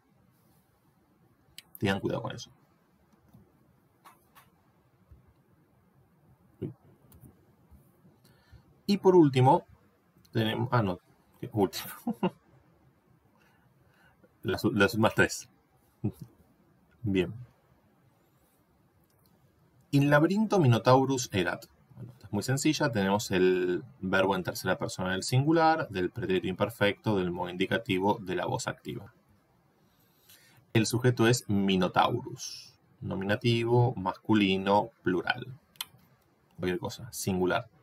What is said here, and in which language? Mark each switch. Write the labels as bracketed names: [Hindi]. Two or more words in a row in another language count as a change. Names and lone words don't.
[Spanish] Tengan cuidado con eso. Y por último, tenemos... Ah, no. Último. Las últimas tres. Bien. [Latin] In labyrinto Minotaurus erat. [Spanish] Bueno, es muy sencilla. Tenemos el verbo en tercera persona del singular, del pretérito imperfecto, del modo indicativo, de la voz activa. El sujeto es Minotaurus. Nominativo, masculino, plural. Cualquier cosa, singular.